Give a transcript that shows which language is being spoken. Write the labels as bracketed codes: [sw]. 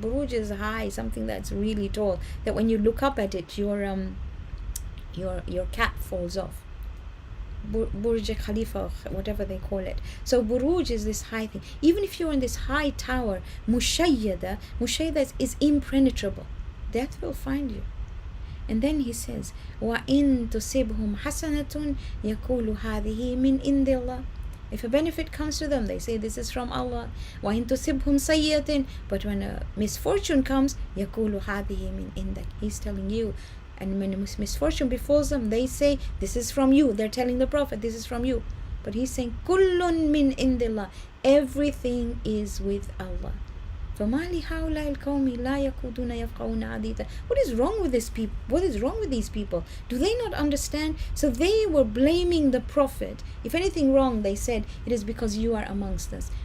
[en] Buruj is high, something that's really tall, that when you look up at it, your cap falls off. Burj Khalifa, whatever they call it. So buruj is this high thing. Even if you're in this high tower, mushayyada is impenetrable. Death will find you. And then he says, [ar] وَإِن تُصِبْهُمْ حَسَنَةٌ يَقُولُ هَذِهِ مِنْ إِنْدِ اللَّهِ. [en] If a benefit comes to them, they say this is from Allah. [ar] وَإِن تُصِبْهُمْ سَيِّئَةٌ. [en] But when a misfortune comes, [ar] يَقُولُ هَذِهِ مِنْ إِنْدَكَ. [en] He's telling you. And when a misfortune befalls them, they say this is from you. They're telling the Prophet this is from you. But he's saying [ar] كُلٌّ مِنْ إِنْدِ اللَّهِ. [en] Everything is with Allah. [ar] فَمَا لِهَؤُلَاءِ الْقَوْمِ لَا يَكُودُونَ يَفْقَهُونَ حَدِيثًا. [en] What is wrong with this people? What is wrong with these people? Do they not understand? So they were blaming the Prophet. If anything wrong, they said, it is because you are amongst us.